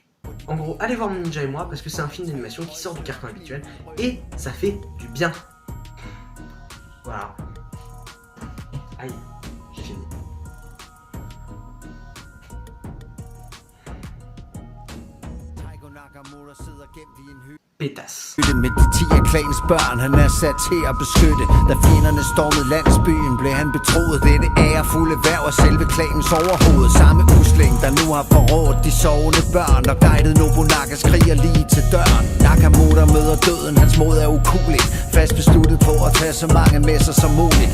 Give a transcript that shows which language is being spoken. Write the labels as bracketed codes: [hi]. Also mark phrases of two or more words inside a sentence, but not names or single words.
[fr] En gros, allez voir Mon Ninja et moi, parce que c'est un film d'animation qui sort du carton habituel, et ça fait du bien. Voilà. Aïe, j'ai fini. Pétasse. [da] Med de 10 af klanens børn, han er sat til at beskytte. Da fjenderne stormede landsbyen, blev han betroet dette ærefulde værv af selve klanens overhoved. Samme usling, der nu har forrådt de sovende børn, og guidet Nobunaga skriger lige til døren. Nakamura møder døden, hans mod er ukueligt, fast besluttet på at tage så mange med sig som muligt.